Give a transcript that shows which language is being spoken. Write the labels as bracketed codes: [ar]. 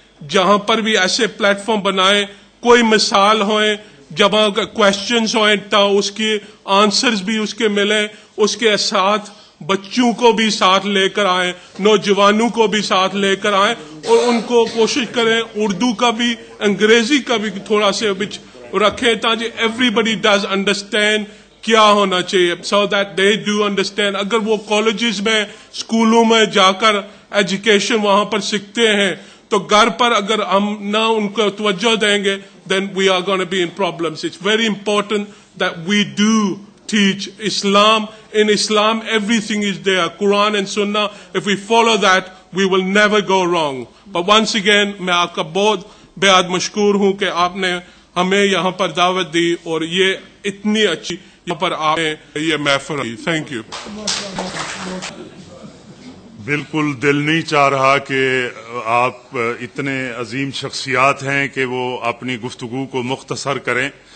[ur] جہاں پر بھی ایسے پلیٹ فارم بنائیں, کوئی مثال ہوئیں, جب کوشچنز ہوئیں تو اس کے آنسرز بھی اس کے ملیں, اس کے ساتھ بچوں کو بھی ساتھ لے کر آئیں, نوجوانوں کو بھی ساتھ لے کر آئیں, اور ان کو کوشش کریں اردو کا بھی انگریزی کا بھی تھوڑا سے رکھیں تاکہ [en] everybody does understand [ur] کیا ہونا چاہیے, [en] So that they do understand. [ur] اگر وہ کالجز میں اسکولوں میں جا کر ایجوکیشن وہاں پر سیکھتے ہیں تو گھر پر اگر ہم نہ ان کو توجہ دیں گے [en] then we are going to be in problems. It's very important that we do teach Islam. In Islam, everything is there, Quran and Sunnah. If we follow that, we will never go wrong. But once again, [ur] میں آپ کا بہت بہت مشکور ہوں کہ آپ نے ہمیں یہاں پر دعوت دی اور یہ اتنی اچھی یہاں پر آپ نے یہ محفل دی. [en] Thank you. [ur] بالکل دل نہیں چاہ رہا کہ آپ اتنے عظیم شخصیات ہیں کہ وہ اپنی گفتگو کو مختصر کریں,